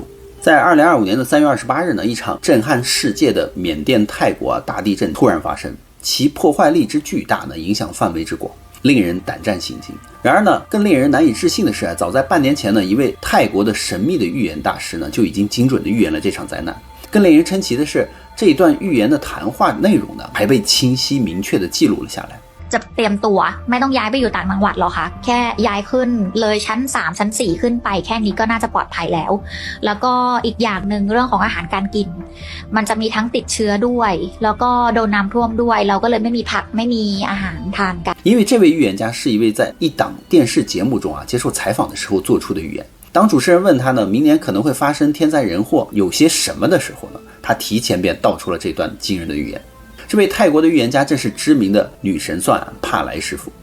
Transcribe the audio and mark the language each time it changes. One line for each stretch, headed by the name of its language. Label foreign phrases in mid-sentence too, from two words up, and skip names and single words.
Chinese: 在2025年的3月28日呢，一场震撼世界的缅甸泰国大地震突然发生，其破坏力之巨大呢，影响范围之广，令人胆战心惊。然而呢，更令人难以置信的是早在半年前呢，一位泰国的神秘的预言大师呢，就已经精准的预言了这场灾難。更令人称奇的是，这一段预言的谈话内容呢，还被清晰明确的记录了下来。
Thai: จะเตรียมตัวไม่ต้องย้ายไปอยู่ต่างจังหวัดหรอกค่ะแค่ย้ายขึ้นเลยชั้น3ชั้น4ขึ้นไปแค่นี้ก็น่าจะปลอดภัยแล้วแล้วก็อีกอย่างนึงเรื่องของอาหารการกินมันจะมีทั้งติดเชื้อด้วยแล้วก็โดนน้ำท่วมด้วยเราก็เลยไม่มีผักไม่มีอาหารทานกัน
Chinese: 因为这位预言家是一位在一档电视节目中接受采访的时候做出的预言。当主持人问他呢，明年可能会发生天灾人祸有些什么的时候呢，他提前便道出了这段惊人的预言。这位泰国的预言家正是知名的女神算帕莱师傅。